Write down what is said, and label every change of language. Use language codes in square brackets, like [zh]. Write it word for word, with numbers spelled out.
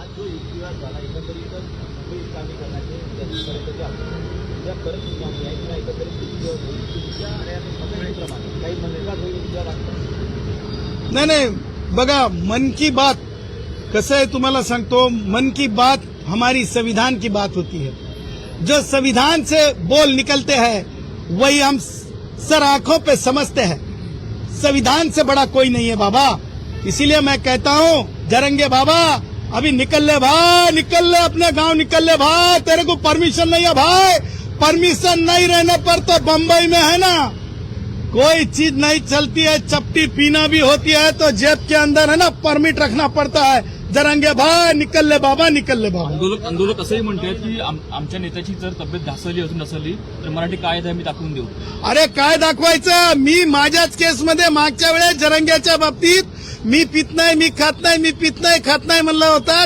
[mr] आज जो युक्तिवाद झाला एकंदरीतच मुंबई इस्लामी करण्याचे त्यांच्यापर्यंत जो आंदोलन, उद्या परत सुनावणी आहे किंवा एकंदरीत युक्तिवाद होईल, तुमच्या आणि आता समजणीप्रमाणे काही मनविवाद होईल तुमच्या वाटतं? नाही नाही बघा, [hi] मन की बात कसं आहे तुम्हाला सांगतो, मन की बात हमारी संविधान की बात होती है. जो संविधान से बोल निकलते हैं वही हम सर आंखों पे समझते हैं. संविधान से बड़ा कोई नहीं है बाबा. इसीलिए मैं कहता हूँ जरंगे बाबा, अभी निकल ले भाई, निकल ले, अपने गांव निकल ले भाई, तेरे को परमिशन नहीं है भाई. परमिशन नहीं रहने पर तो बम्बई में है ना, कोई चीज नहीं चलती है, चपटी पीना भी होती है तो जेब के अंदर है ना परमिट रखना पड़ता है. जरंगे भाई निकल ले बाबा, निकल ले बाबा. [mr] आंदोलक आंदोलक असंही म्हणतात की आम- आमच्या नेत्याची जर तब्येत ढासळली असून नसली तर मराठी कायदा आम्ही दाखवून देऊ. अरे काय दाखवायचं? मी माझ्याच केसमध्ये मागच्या वेळेस जरंग्याच्या बाबतीत मी पित नाही, मी खात नाही, मी पित नाही, खात नाही म्हणला होता.